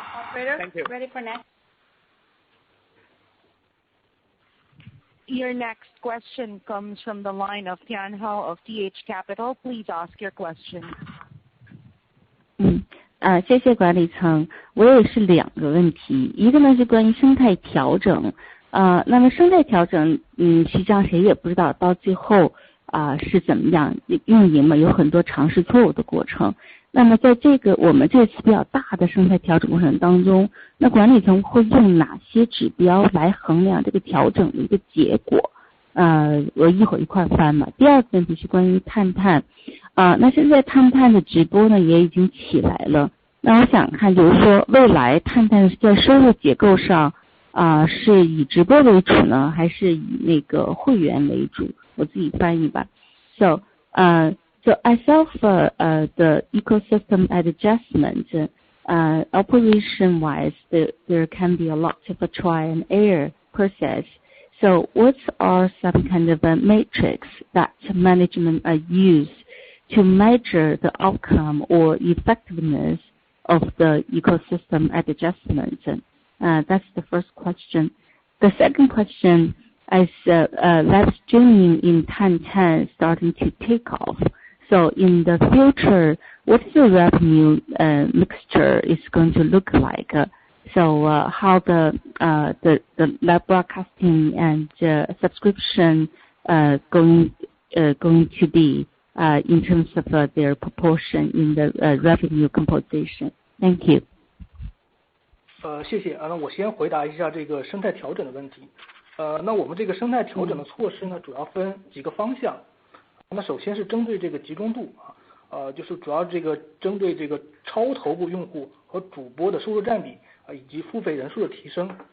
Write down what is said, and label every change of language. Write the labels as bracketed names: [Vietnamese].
[English] Operator, Thank you. ready for next? Your next question comes from the line of Tian Hao of TH Capital. Please ask your question. [Chinese] 谢谢管理层，我也是两个问题，一个呢是关于生态调整，那么生态调整，实际上谁也不知道到最后是怎么样运营嘛，有很多尝试错误的过程。那么在我们这次比较大的生态调整过程当中，那管理层会用哪些指标来衡量这个调整的一个结果？我一会儿一块翻嘛。第二个问题是关于探探，那现在探探的直播呢也已经起来了，那我想看就是说未来探探在收入结构上是以直播为主呢，还是以那个会员为主？我自己翻译吧。 [English] So as of the ecosystem adjustment, operation-wise, there can be a lot of a try and error process. So what are some kind of a matrix that management use to measure the outcome or effectiveness of the ecosystem adjustments? That's the first question. The second question is live streaming in Tang starting to take off. So in the future, what is the revenue mixture is going to look like? How the live broadcasting and subscription going to be in terms of their proportion in the revenue composition? Thank you. [Chinese] 谢谢啊，那我先回答一下这个生态调整的问题。那我们这个生态调整的措施呢，主要分几个方向。那首先是针对这个集中度就是主要这个针对这个超头部用户和主播的收入占比以及付费人数的提升。